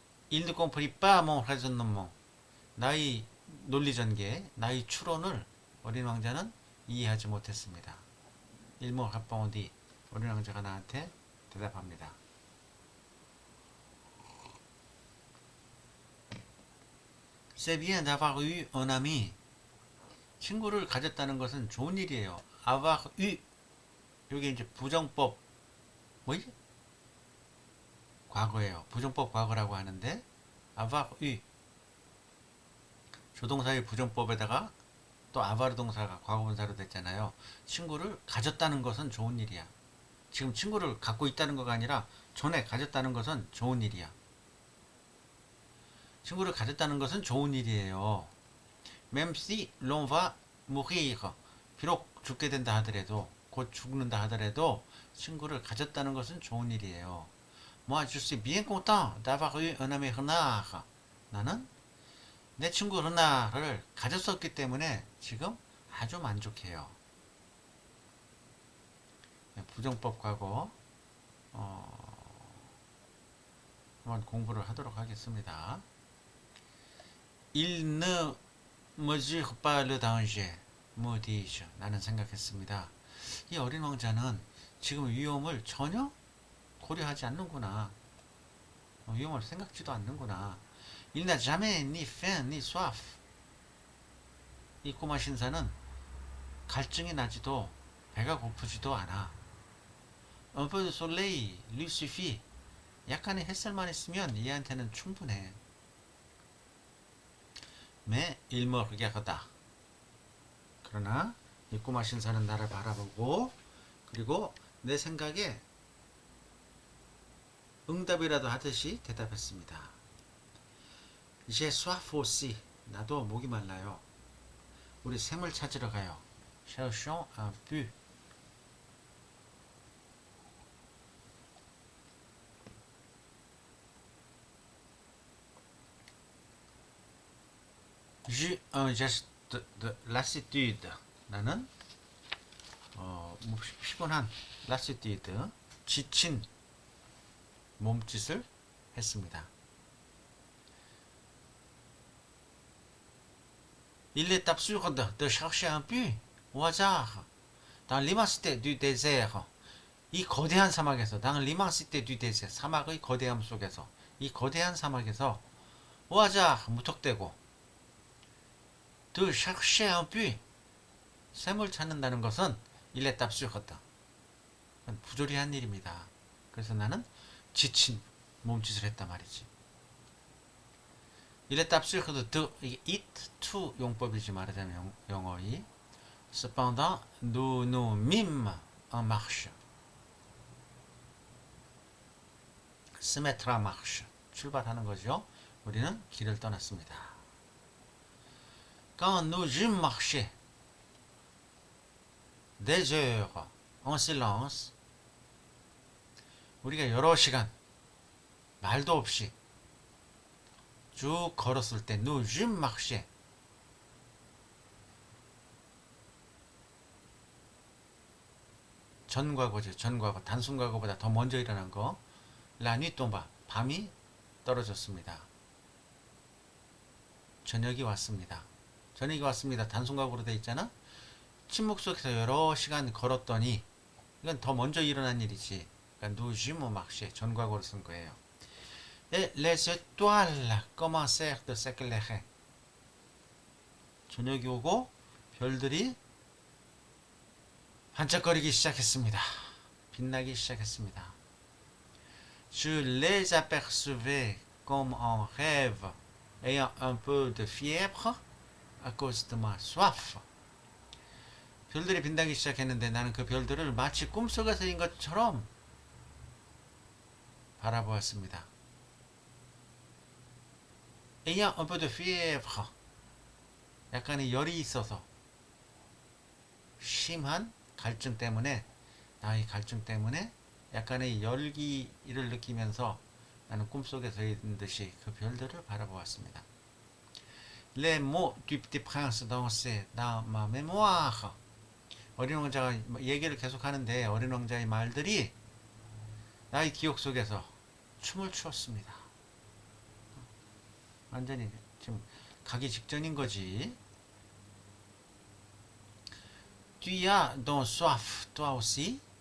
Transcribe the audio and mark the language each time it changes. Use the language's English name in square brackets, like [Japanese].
[Korean] 일드 꽁프리 빠몽 하전놈몽. 나의 논리전개, 나의 추론을 어린 왕자는 이해하지 못했습니다. 일모 합방온 뒤 어린 왕자가 나한테 대답합니다. [French] C'est bien d'avoir eu un ami. [Korean] 친구를 가졌다는 것은 좋은 일이에요. [French] avoir eu. [Korean] 이게 이제 부정법 뭐지? 과거예요. 부정법 과거라고 하는데 [French] avoir eu. [Korean] 조동사의 부정법에다가 또 avoir 동사가 과거분사로 됐잖아요. 친구를 가졌다는 것은 좋은 일이야. 지금 친구를 갖고 있다는 거가 아니라 전에 가졌다는 것은 좋은 일이야. 친구를 가졌다는 것은 좋은 일이에요. [French] Même si l'on va mourir. [Korean] 비록 죽게 된다 하더라도, 곧 죽는다 하더라도 친구를 가졌다는 것은 좋은 일이에요. [French] Moi, je suis bien content d'avoir eu un ami renard. [Korean] 나는 내 친구 르나를 가졌었기 때문에 지금 아주 만족해요. 부정법 과거 한번 공부를 하도록 하겠습니다. [French] Il ne mesure pas le danger. [Korean] 뭐 dis-je? 나는 생각했습니다. 이 어린 왕자는 지금 위험을 전혀 고려하지 않는구나. 위험을 생각지도 않는구나. [French] Il n'a jamais ni faim ni soif. [Korean] 이 꼬마 신사는 갈증이 나지도 배가 고프지도 않아. [French] Un peu de soleil lui suffit. [Korean] 약간의 햇살만 있으면 얘한테는 충분해. [French] Mais il me regarde. [Korean] 그러나 이 꼬마 신사는 나를 바라보고, 그리고 내 생각에 응답이라도 하듯이 대답했습니다. [French] J'ai soif aussi. [Korean] 나도 목이 말라요. 우리 샘을 찾으러 가요. [French] Cherchons un puits. J'ai un geste de lassitude. [Korean] 나는 피곤한 lassitude, 지친 몸짓을 했습니다. [French] Il est absurde de chercher un puits au hasard dans l'immensité du désert. [Korean] 이 거대한 사막에서, [French] dans l'immensité du désert, [Korean] 사막의 거대함 속에서, 이 거대한 사막에서 [French] au hasard, [Korean] 무턱대고 [French] de chercher un puits, [Korean] 샘을 찾는다는 것은 [French] il est absurde, [Korean] 부조리한 일입니다. 그래서 나는 지친 몸짓을 했단 말이지. [French] Il est absurde de, [Korean] 이게 it to 용법이지 말하자면 영어의. [French] Cependant, nous nous mîmes en marche. Se mettre en marche. [Korean] 출발하는 거죠. 우리는 길을 떠났습니다. [French] Quand nous eûmes marché des heures en silence, [Korean] 우리가 여러 시간 말도 없이 쭉 걸었을 때 [French] nous eûmes marché, [Korean] 전과거죠. 전과거, 단순과거보다 더 먼저 일어난 거. [French] La nuit tomba, [Korean] 밤이 떨어졌습니다. 저녁이 왔습니다. 저녁이 왔습니다. 단순과거로 돼 있잖아. 침묵 속에서 여러 시간 걸었더니, 이건 더 먼저 일어난 일이지. 그러니까 [French] nous eûmes marché, [Korean] 전과거로 쓴 거예요. [French] Et les étoiles commencèrent de s'éclairer. [Korean] 저녁이 오고 별들이 반짝거리기 시작했습니다. 빛나기 시작했습니다. [French] Je les apercevais comme en rêve, ayant un peu de fièvre à cause de ma soif. [Korean] 별들이 빛나기 시작했는데 나는 그 별들을 마치 꿈속에서인 것처럼 바라보았습니다. [French] ayant un peu de fièvre, [Korean] 약간의 열이 있어서 심한 갈증 때문에 나의 갈증 때문에 약간의 열기를 느끼면서 나는 꿈속에서 있는 듯이 그 별들을 바라보았습니다. [French] Les mots du petit prince dansaient dans ma mémoire. [Korean] 어린 왕자가 얘기를 계속하는데 어린 왕자의 말들이 나의 기억 속에서 춤을 추었습니다. 완전히 지금 가기 직전인 거지. [French] Tu as donc soif, toi aussi?